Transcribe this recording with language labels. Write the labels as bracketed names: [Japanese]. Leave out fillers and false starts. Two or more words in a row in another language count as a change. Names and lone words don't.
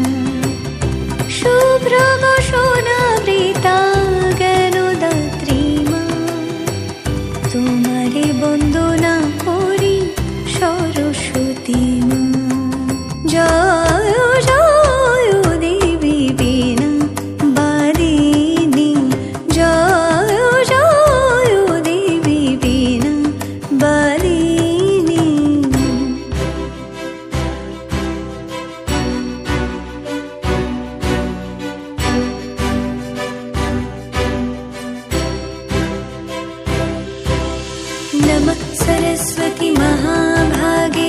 [Bangla] শুভ্র বসনাবৃতা জ্ঞানদাত্রী মা তোমারি বন্দনা করি সরস্বতী মা জয় জয় দেবী বীণা বারিণী জয় জয় দেবী বীণা বারিণী [Sanskrit] नमः सरस्वती महाभागे